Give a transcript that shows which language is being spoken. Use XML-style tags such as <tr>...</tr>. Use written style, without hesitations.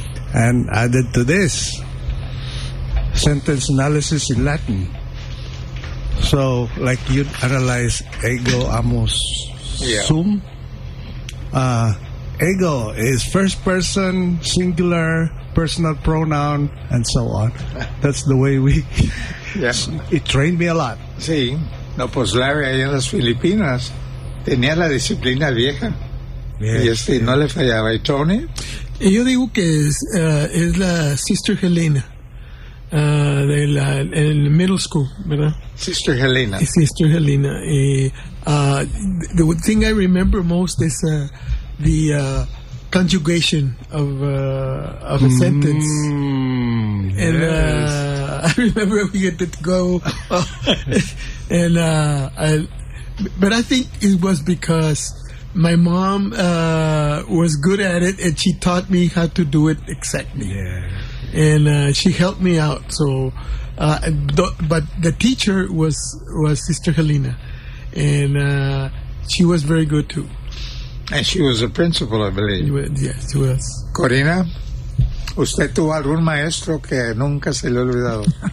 <en>And added to this, sentence analysis in Latin. So, like you'd analyze ego, amus, sum. Ego is first person, singular, personal pronoun, and so on. That's the way we... Yeah. It trained me a lot.</en> <es>Sí. No, pues Larry, ahí en las Filipinas, tenía la disciplina vieja. Yes, y no le fallaba. ¿Y Tony? Yo digo que es la Sister Helena de la el middle school, ¿verdad?</es> <en>Sister Helena. Sister Helena. The thing I remember most is the conjugation of a sentence. And yes. I remember we had to go but I think it was because my mom was good at it, and she taught me how to do it exactly. Yeah. And she helped me out. So, but the teacher was Sister Helena, and she was very good too. And she was a principal, I believe. She was.</en> <es>Corina, ¿usted tuvo algún maestro que nunca se le ha olvidado?</es>